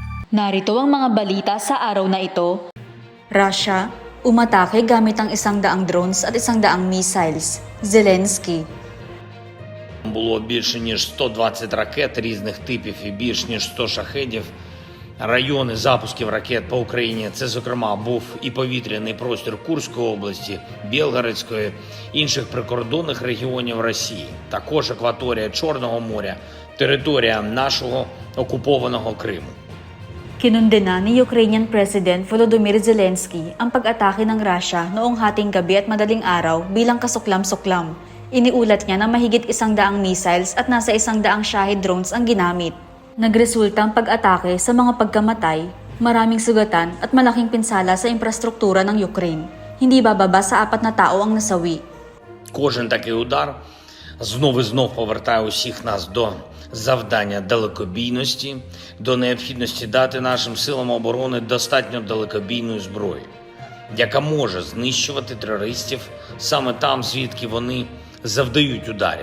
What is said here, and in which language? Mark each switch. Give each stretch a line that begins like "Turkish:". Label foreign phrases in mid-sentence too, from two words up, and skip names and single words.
Filipino: Narito ang mga balita sa araw na ito. Russia, umatake gamit ang 100 drones at 100 missiles. Zelensky.
Ukrainian: Було більше ніж 120 ракет різних типів і більш ніж 100 шахедів. Райони запусків ракет по Україні – це, зокрема, був і повітряний простір Курської області, Білгородської, інших прикордонних регіонів Росії, також акваторія Чорного моря, територія нашого окупованого Криму.
Filipino: Kinundena ni
English: Ukrainian President
Filipino: Volodymyr Zelensky ang pag-atake ng Russia noong hating gabi at madaling araw bilang kasuklam-suklam. Iniulat niya na mahigit 100 missiles at nasa 100 Shahid drones ang ginamit. Nagresulta ang pag-atake sa mga pagkamatay, maraming sugatan at malaking pinsala sa infrastruktura ng Ukraine. Hindi bababa sa 4 na tao ang nasawi.
Ukrainian: Кожен такий удар знов і знов повертає усіх нас до завдання далекобійності, до необхідності дати нашим силам оборони достатньо далекобійної зброї, яка може знищувати терористів саме там, звідки вони завдають ударів.